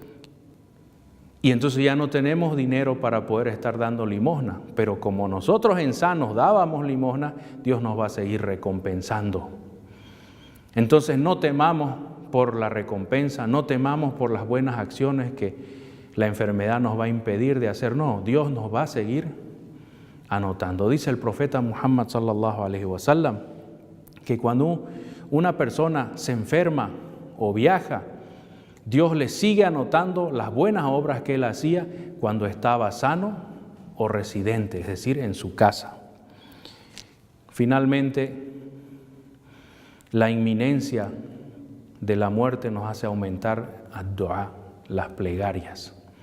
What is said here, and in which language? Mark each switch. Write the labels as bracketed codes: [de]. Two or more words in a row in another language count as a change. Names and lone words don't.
[es] Y entonces ya no tenemos dinero para poder estar dando limosna, pero como nosotros en sanos dábamos limosna, Dios nos va a seguir recompensando. Entonces no temamos por la recompensa, no temamos por las buenas acciones que la enfermedad nos va a impedir de hacer. No, Dios nos va a seguir anotando. Dice el profeta Muhammad [ar] صلى الله عليه وسلم [es] que cuando una persona se enferma o viaja, Dios le sigue anotando las buenas obras que él hacía cuando estaba sano o residente, es decir, en su casa. Finalmente, la inminencia de la muerte nos hace aumentar ad-du'a, las plegarias.